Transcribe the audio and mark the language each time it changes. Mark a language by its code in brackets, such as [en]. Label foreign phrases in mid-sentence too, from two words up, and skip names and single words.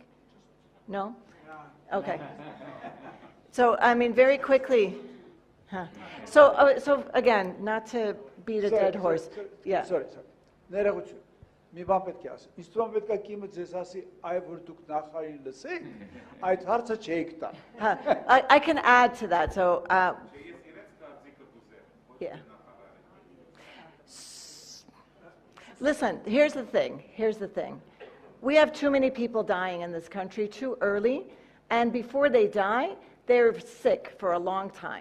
[en] No? Okay. So, I mean, very quickly. Huh. So again, not to beat a dead horse. Yeah. Sorry. [hy] Ներողություն։ Մի բան պետք է ասեմ։ Իսկ դու պետք է կիմը ձեզ ասի, այ որ դուք նախարարին լսեք, այդ հարցը չեք տա։ [en] I can add to that. So, yeah. Listen, here's the thing. We have too many people dying in this country too early, and before they die, they're sick for a long time.